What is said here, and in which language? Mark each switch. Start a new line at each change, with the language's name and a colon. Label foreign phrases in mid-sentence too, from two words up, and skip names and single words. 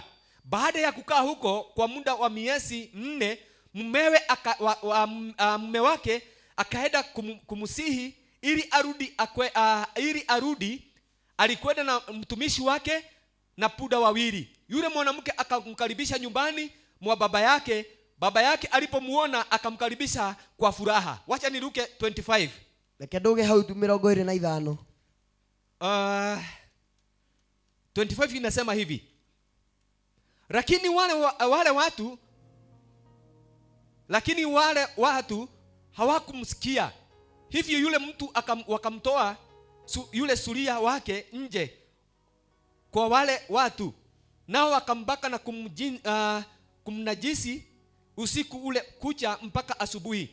Swahili: Baada ya kukaa huko kwa muda wa miezi 4, mume wake akaenda kumsihi ili arudi. Alikwenda na mtumishi wake na puda wawili. Yule mwanamke akamkaribisha nyumbani mwa baba yake. Baba yake alipomuona akamkaribisha kwa furaha. Wacha niruke 25.
Kikuyu: Reke ndoge hau 25.
Swahili: 25 inasema hivi. Lakini wale watu hawakumsikia. Hivyo yule mtu wakamtoa yule suria wake nje kwa wale watu, nao wakambaka na kumnajisi usiku ule kucha mpaka asubuhi.